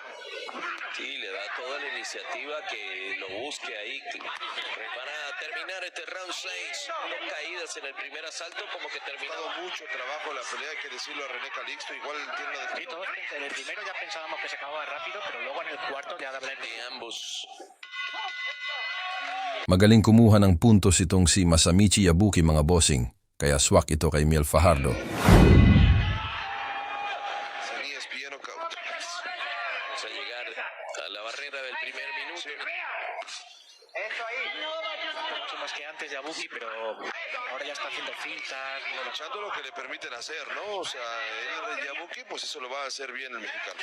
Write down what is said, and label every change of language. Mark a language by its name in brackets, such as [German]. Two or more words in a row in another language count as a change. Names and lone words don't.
[Spanish] Sí, le da toda la iniciativa que lo busque ahí. Para terminar este round 6, dos caídas en el primer asalto, como que Ha terminó. dado mucho trabajo la pelea, hay que decirlo a René Calixto, igual tiene una Sí, todos en el primero ya pensábamos que se acababa rápido, pero luego en el cuarto ya da verdad. De ambos. [Filipino] Magaling kumuha ng puntos itong si Masamichi Yabuki mga bossing. Kaya swak ito kay Miel Fajardo. [Spanish] Sería ESPN Knockout. Vamos a llegar a la barrera del primer minuto. Mucho más que antes Yabuki, pero ahora ya está haciendo fintas. Echando lo que le permiten hacer, ¿no? O sea, el Yabuki, pues eso lo va a hacer bien el mexicano.